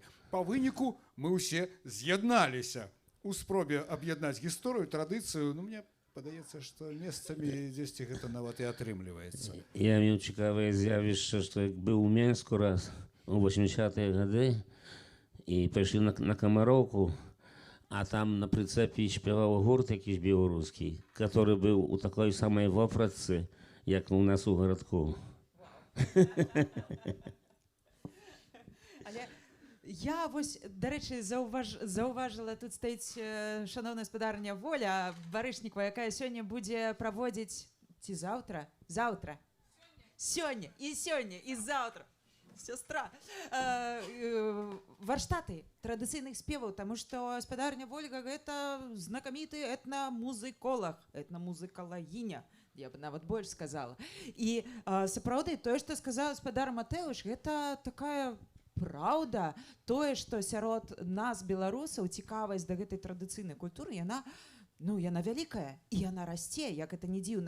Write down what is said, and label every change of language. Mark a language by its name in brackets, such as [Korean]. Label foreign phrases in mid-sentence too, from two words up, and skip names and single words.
[Belarusian] Па выніку мы ўсе з'ядналіся у спробе аб'яднаць гісторыю, традыцыю. Ну, мне падаецца, што месцамі дзесьці гэта нават і атрымліваецца. Я меў цікавае з'явішча, што як быў у Менску раз у 80-е гады і пайшлі на Камароўку, а там на прыцэпе [Polish] śpiewał гурт якийś białoruski, który był u takiej samej wopratce, jak u nas u городку. [Ukrainian] Але я до речі, зауважила, тут стоїть шановна господарня Воля Баришнікова, яка сьогодні буде проводити завтра. Сьогодні, і завтра. Сестра. [Belarusian] Варштаты традыцыйных спеваў, таму што спадарня Вольга гэта знакаміты этнамузыколог, этнамузыкалагіня, я бы нават больш сказала. І сапраўды тое, што сказаў спадар Матэўш, гэта такая праўда, тое, што сярод нас, беларусаў, цікавасць да гэтай традыцыйнай культуры, яна вялікая, і яна расце, як это не дзіўна.